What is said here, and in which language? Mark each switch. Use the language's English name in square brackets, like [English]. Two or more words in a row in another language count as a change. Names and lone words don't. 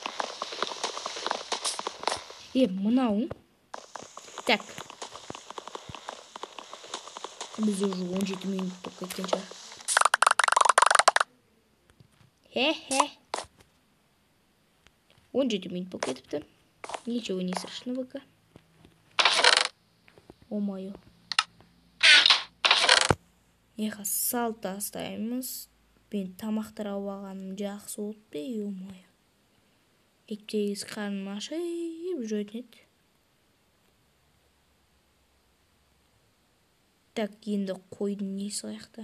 [Kazakh] Мынау. Так. Біз уже 17 минут болып кеткен шығар. 17 минут болып кетіпті. [Russian] Ничего не страшного. О-моё. [Kazakh] Сал тастаймыз. Мен тамақтар алғаным жақсы болды, о-моё. Тегіз қарным ашып жүретін еді. Так, енді қойдың несі қаяқта.